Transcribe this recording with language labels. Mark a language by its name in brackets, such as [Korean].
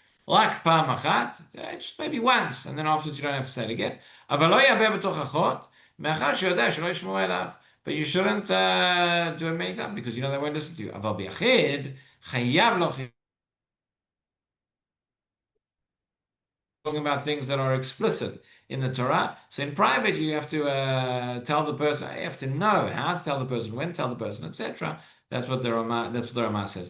[English] Like [Hebrew] פעם אחת, [English] just maybe once, and then afterwards you don't have to say it again. [Hebrew] אבל לא ירבה בתוך אחות, מאחר שיודע שלא ישמעו אליו. [English] But you shouldn't do it many times because you know they won't listen to you. [Hebrew] אבל ביחיד, חייב להוכיח. [English] Talking about things that are explicit in the Torah. So in private, you have to tell the person. You have to know how to tell the person, when to tell the person, etc. That's what the Ramah says.